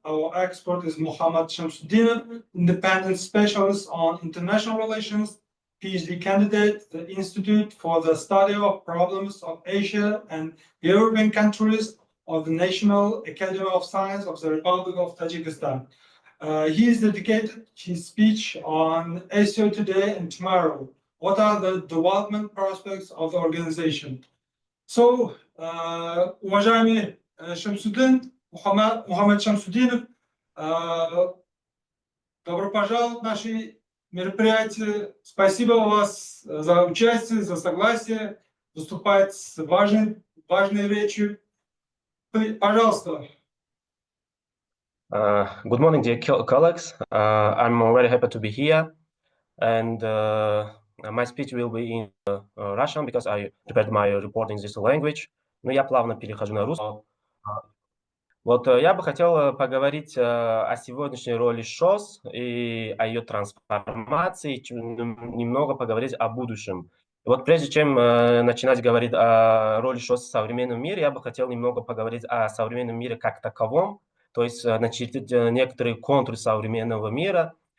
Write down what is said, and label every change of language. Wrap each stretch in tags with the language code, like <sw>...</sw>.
<en>Our expert is Muhammad Shamsuddinov, independent specialist on international relations, PhD candidate, the Institute for the Study of Problems of Asia and European countries of the National Academy of Science of the Republic of Tajikistan. He is dedicated his speech on SCO today and tomorrow. What are the development prospects of the organization?</en> <ru>So, уважаемый Шамсудин, Мухаммад Шамсудинов, добро пожаловать в наши мероприятии. Спасибо вас за участие, за согласие выступать с важной речью. Пожалуйста.</ru> <en>Good morning, dear colleagues. I'm very happy to be here, and my speech will be in Russian because I prepared my report in this language.</en> <ru>Но я плавно перехожу на русский. Вот я бы хотел поговорить о сегодняшней роли ШОС и о ее трансформации, немного поговорить о будущем. И вот прежде чем начинать говорить о роли ШОС в современном мире, я бы хотел немного поговорить о современном мире как таковом, то есть начертить некоторые контуры современного мира.</ru>